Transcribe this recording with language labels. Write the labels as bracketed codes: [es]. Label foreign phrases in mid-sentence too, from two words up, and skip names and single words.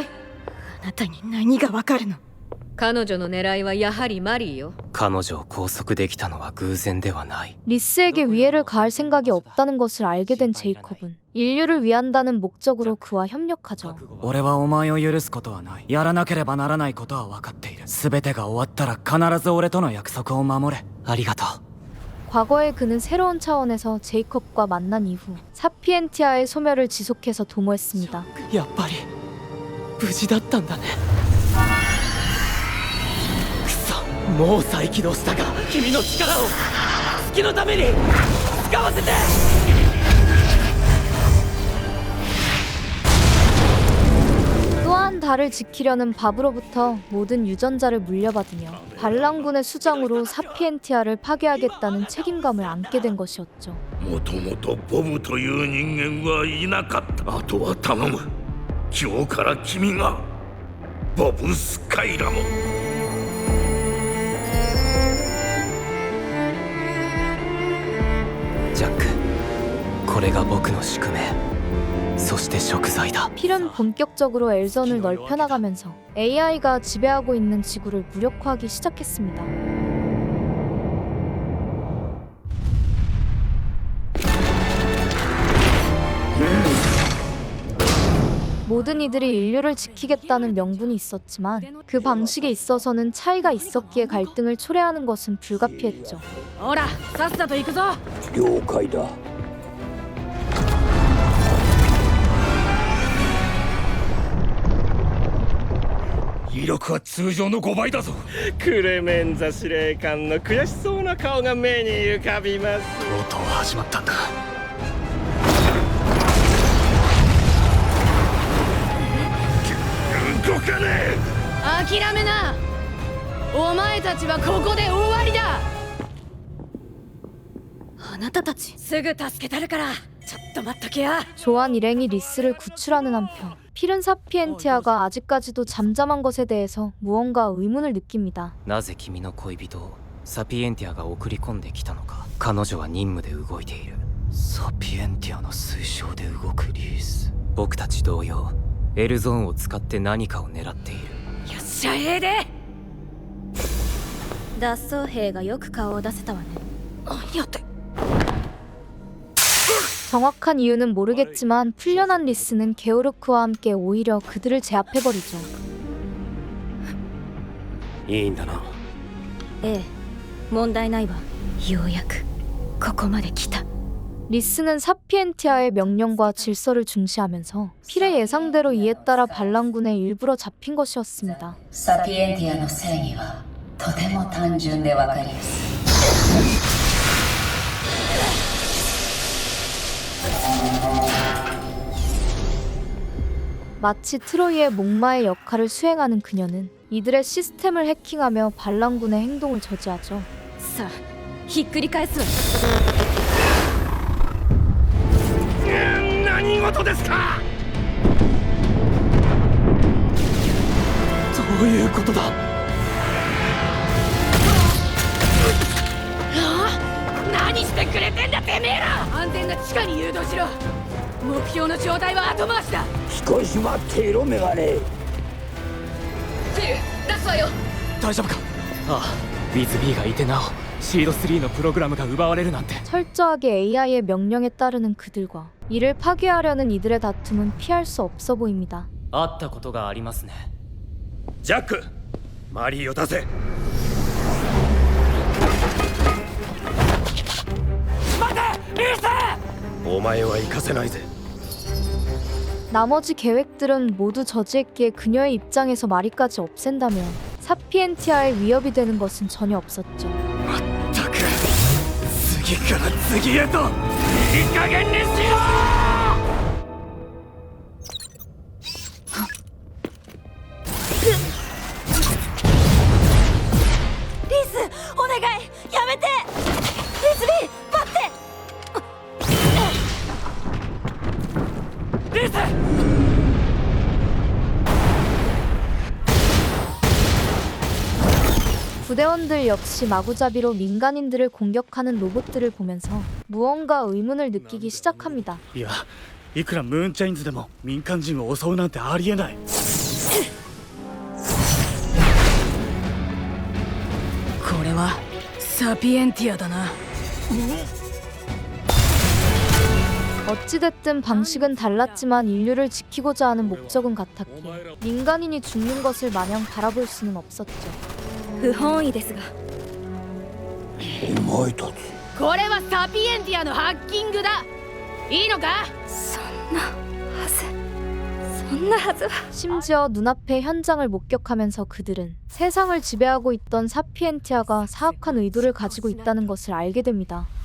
[ja] あなたに何がわかるの？彼女の狙いはやはりマリーよ。彼女を拘束できたのは偶然ではない。 [ko] 리스에게 위해를 가할 생각이 없다는 것을 알게 된 제이콥은 인류를 위한다는 목적으로 그와 협력하죠. [ja] 俺はお前を許すことはない。やらなければならないことは分かっている。全てが終わったら必ず俺との約束を守れ。ありがとう。 [ko] 과거에 그는 새로운 차원에서 제이콥과 만난 이후 사피엔티아의 소멸을 지속해서 도모했습니다. [ja] やっぱり無事だったんだね。くそ、もう再起動したが、君の力を月のために使わせて。 [ko] 또한 달을 지키려는 바브로부터 모든 유전자를 물려받으며 반란군의 수장으로 사피엔티아를 파괴하겠다는 책임감을 안게 된 것이었죠. [ja] もともとボブという人間はいなかった。あとは頼む。今日から君がボブ・スカイラも。ジャック、これが僕の宿命、そして贖罪だ。 [ko] 필은 본격적으로 엘전을 넓혀나가면서 AI가 지배하고 있는 지구를 무력화하기 시작했습니다. 모든 이들이 인류를 지키겠다는 명분이 있었지만 그 방식에 있어서는 차이가 있었기에 갈등을 초래하는 것은 불가피했죠. [ja] ほらさっさと行くぞ。了解だ。威力は通常の5倍だぞ。クレメンザ司令官の悔しそうな顔が目に浮かびます。とうとう始まったんだ。動かねえ。諦めな。お前たちはここで終わりだ。あなたたちすぐ助けたるからちょっと待っとけや。 [ko] 조한 일행이 리스를 구출하는 한편 필은 사피엔티아가 아직까지도 잠잠한 것에 대해서 무언가 의문을 느낍니다. [ja] なぜ君の恋人をサピエンティアが送り込んできたのか。彼女は任務で動いている。サピエンティアの推奨で動くリース。僕たち同様エルゾーンを使って何かを狙っている。よっしゃええで。脱走兵がよく顔を出せたわね。やって。 [ko] 정확한 이유는 모르겠지만 풀려난 리스는 게오르크와 함께 오히려 그들을 제압해버리죠. [ja] いいんだな。ええ、問題ないわ。ようやくここまで来た。 [ko] 리스는 사피엔티아의 명령과 질서를 중시하면서 필의 예상대로 이에 따라 반란군에 일부러 잡힌 것이었습니다. [ja] サピエンティアの正義はとても単純でわかりやすい。 [ko] 마치 트로이의 목마의 역할을 수행하는 그녀는 이들의 시스템을 해킹하며 반란군의 행동을 저지하죠. [ja] さあ、ひっくり返すわ。何事ですか。どういうことだ。何してくれてんだてめえら。安全な地下に誘導しろ。目標の状態は後回しだ。少し待っていろメガネ。フィル、出すわよ。大丈夫か。ああ、ウィズ B がいてなおシード3のプログラムが奪われるなんて。 [ko] 철저하게 AI의 명령에 따르는 그들과 이를 파괴하려는 이들의 다툼은 피할 수 없어 보입니다. [ja] 会ったことがありますね。ジャック、マリーを出せ。待て、リース。お前は行かせないぜ。 [ko] 나머지 계획들은 모두 저지했기에 그녀의 입장에서 마리까지 없앤다면 사피엔티아의 위협이 되는 것은 전혀 없었죠. [ja] ったく次から次へといい加減にしろ。リース、お願い、やめて。リスビー、待って。リース。 [ko] 부대원들 역시 마구잡이로 민간인들을 공격하는 로봇들을 보면서 무언가 의문을 느끼기 시작합니다. [ja] いや、いくらムーンチャインズでも民間人を襲うなんてありえない。これはサピエンティアだな。 [ko] 어찌됐든 방식은 달랐지만 인류를 지키고자 하는 목적은 같았기에 민간인이 죽는 것을 마냥 바라볼 수는 없었죠. [ja] 不本意ですが。お前たち。これはサピエンティアのハッキングだ。いいのか。そんなはずは。 [ko] 심지어 눈앞의 현장을 목격하면서 그들은 세상을 지배하고 있던 사피엔티아가 사악한 의도를 가지고 있다는 것을 알게 됩니다.